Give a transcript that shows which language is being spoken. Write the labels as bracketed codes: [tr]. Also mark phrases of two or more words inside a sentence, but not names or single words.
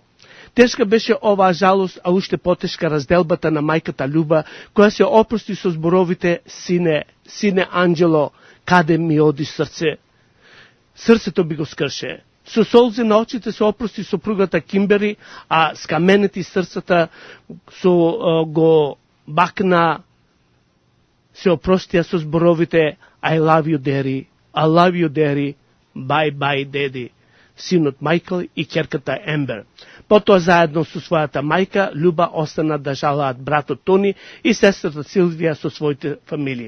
[mk] Тешка беше оваа жалост, а уште потешка разделбата на мајката Љуба, која се опрости со зборовите: сине, сине Анџело, каде ми оди срце? Срцето би го скрше. Со солзи на очите се опрости сопругата Кимбери, а скаменети срцата го бакна, се опростија со зборовите: [en] I love you, Daddy, I love you, Daddy, bye bye, Daddy. [mk] Синот Майкл и ќерката Ембер. Потоа заедно со својата мајка Љуба остана да жалаат братот Тони и сестрата Силвија со своите фамилии.